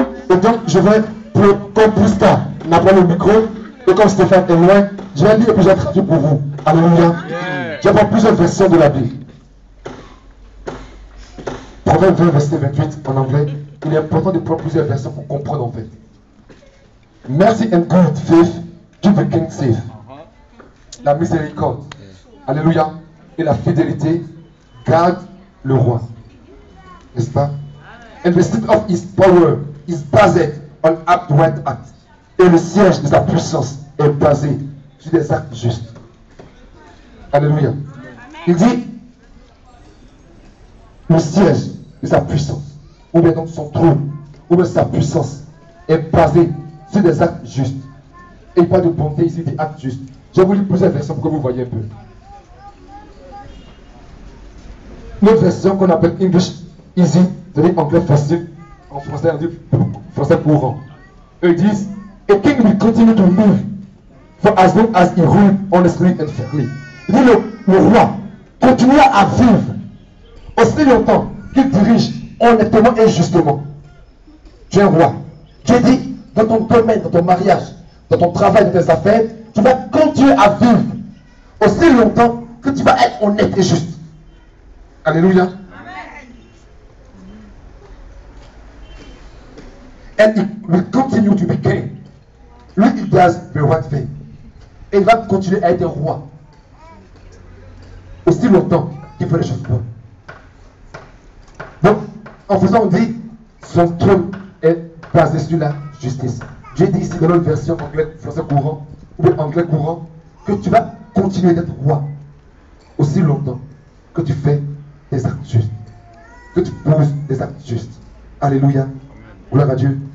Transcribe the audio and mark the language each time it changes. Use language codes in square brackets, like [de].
[fr] Et donc, je vais, comme Prisca n'a pas le micro, et comme Stéphane est loin, je vais lire et puis je vais traduire pour vous. Alléluia. Je vais prendre plusieurs versions de la Bible. Proverbe 20, verset 28 en anglais. Il est important de prendre plusieurs versions pour comprendre en fait. [en] Mercy and good faith keep the king safe. [fr] La miséricorde, alléluia, et la fidélité garde le roi. N'est-ce pas? [en] And the seat of his power is based on upright acts. [fr] Et le siège de sa puissance est basé sur des actes justes. Alléluia. Il dit, le siège de sa puissance, ou bien donc son trône, ou bien sa puissance, est basé sur des actes justes. Et pas de bonté ici, des actes justes. Je vais vous lire plusieurs versions pour que vous voyez un peu. L'autre version qu'on appelle English Easy, c'est-à-dire anglais facile, en français on dit français courant. Eux disent, [en] a king will continue to live for as long as he rule honestly and fairly. [fr] Il dit le roi continuera à vivre aussi longtemps qu'il dirige honnêtement et justement. Tu es un roi. Dieu dit, dans ton domaine, dans ton mariage, dans ton travail, dans tes affaires, tu vas continuer à vivre aussi longtemps que tu vas être honnête et juste. Alléluia. [en] And it will continue to be king. [fr] Lui, il [en] does the right thing. [fr] Et il va continuer à être roi aussi longtemps qu'il fait les choses bonnes. Donc, en faisant, on dit, son trône est basé sur la justice. Dieu dit ici dans notre version anglais, français courant, ou bien anglais courant, que tu vas continuer d'être roi aussi longtemps que tu fais des actes justes, que tu poses des actes justes. Alléluia. Gloire à Dieu.